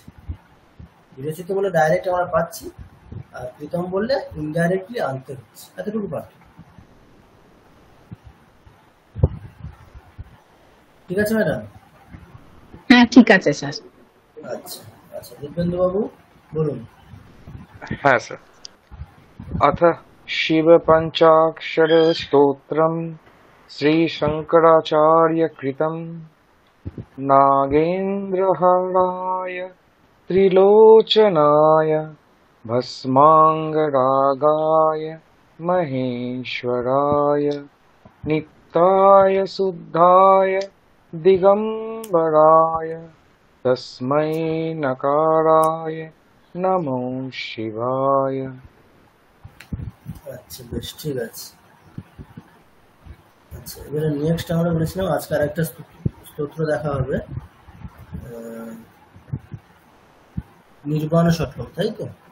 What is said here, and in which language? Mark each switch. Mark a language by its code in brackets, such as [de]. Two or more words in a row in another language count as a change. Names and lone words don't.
[bn] বিরচিত বলে ডাইরেক্ট আমরা পাচ্ছি, আর কৃতম বললে ইনডাইরেক্টলি আনতে হচ্ছে, এতটুকু পার্থক্য। ঠিক আছে ম্যাডাম? হ্যাঁ ঠিক আছে স্যার। আচ্ছা আচ্ছা দিব্যেন্দু বাবু বলুন। হ্যাঁ স্যার। [sa] अथ शिवपञ्चाक्षरस्तोत्रम् श्रीशङ्कराचार्यकृतम् नागेन्द्रहराय त्रिलोचनाय भस्माङ्गरागाय महेश्वराय नित्याय शुद्धाय दिगम्बराय तस्मै नकाराय नमो शिवाय। [bn] আচ্ছা বেশ ঠিক আছে। আচ্ছা এবারে নেক্সট আমরা বলেছিলাম আজকে আরেকটা স্তোত্র দেখা হবে, নির্বাণ ষটকম, তাই তো?